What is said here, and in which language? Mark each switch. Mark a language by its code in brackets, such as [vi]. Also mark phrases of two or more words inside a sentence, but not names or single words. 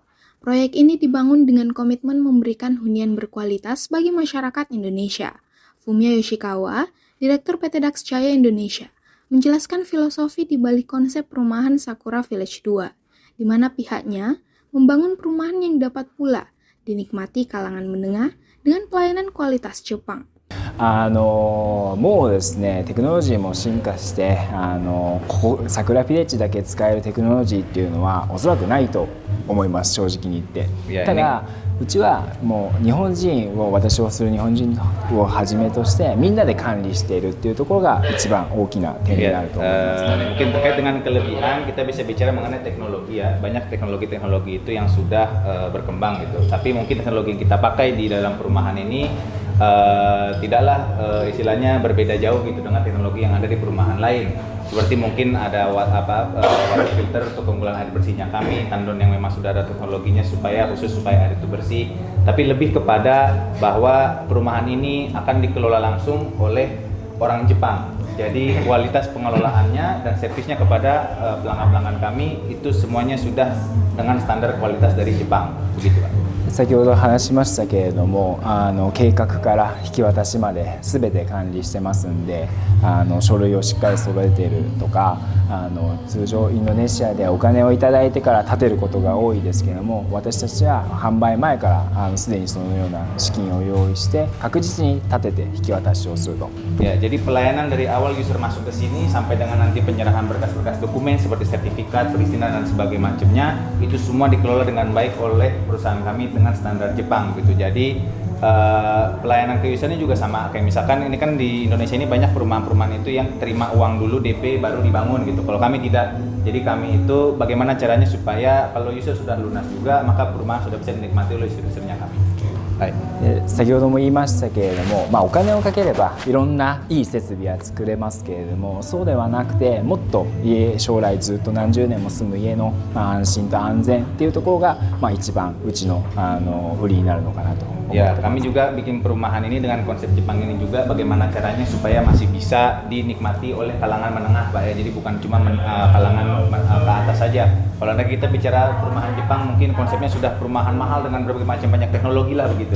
[id] Proyek ini dibangun dengan komitmen memberikan hunian berkualitas bagi masyarakat Indonesia. Fumio Yoshikawa, Direktur PT DAX Jaya Indonesia, menjelaskan filosofi di balik konsep perumahan Sakura Village 2, di mana pihaknya membangun perumahan yang dapat pula dinikmati kalangan menengah dengan pelayanan kualitas Jepang. [ja] もうですね、テクノロジーも進化して、桜ビレッジだけ使えるテクノロジーっていうのはおそらくないと思います、正直に言って。ただうちはもう日本人を、私をする日本人をはじめとしてみんなで管理しているっていうところが一番大きな点になると思います。 [id] Mungkin terkait dengan kelebihan kita bisa bicara mengenai teknologi ya. Banyak teknologi-teknologi itu yang sudah berkembang gitu. Tapi mungkin teknologi yang kita pakai di dalam perumahan ini tidaklah istilahnya berbeda jauh gitu dengan teknologi yang ada di perumahan lain. Seperti mungkin ada [en] water filter [id] untuk pengumpulan air bersihnya kami, tandon yang memang sudah ada teknologinya supaya air itu bersih. Tapi lebih kepada bahwa perumahan ini akan dikelola langsung oleh orang Jepang. Jadi kualitas pengelolaannya dan servisnya kepada pelanggan-pelanggan kami itu semuanya sudah dengan standar kualitas dari Jepang, begitu Pak. [ja] 先ほど話しましたけれども、計画から引き渡しまで全て管理してますんで、書類をしっかり揃えているとか、通常インドネシアでお金をいただいてから建てることが多いですけれども、私たちは販売前からすでにそのような資金を用意して確実に建てて引き渡しをすると。 [id] Ya, jadi pelayanan dari awal user masuk ke sini sampai dengan nanti penyerahan berkas-berkas dokumen seperti sertifikat, perizinan dan sebagainya macamnya itu semua dikelola dengan baik oleh perusahaan kami dengan standar Jepang gitu. Jadi pelayanan ke usernya juga sama. Kayak misalkan ini kan di Indonesia ini banyak perumahan-perumahan itu yang terima uang dulu DP baru dibangun gitu. Kalau kami tidak. Jadi kami itu bagaimana caranya supaya kalau user sudah lunas juga maka perumahan sudah bisa dinikmati oleh user-usernya kami. [ja] 先ほども言いましたけれども、お金をかければいろんないい設備は作れますけれども、そうではなくてもっと将来ずっと何十年も住む家の安心と安全っていうところが一番うちの売りになるのかなと。 [id] Ya, kami juga bikin perumahan ini dengan konsep Jepang ini juga bagaimana caranya supaya masih bisa dinikmati oleh kalangan menengah, Pak ya. Jadi bukan cuma kalangan ke atas saja. Kalau nanti kita bicara perumahan Jepang mungkin konsepnya sudah perumahan mahal dengan berbagai macam banyak teknologi lah begitu.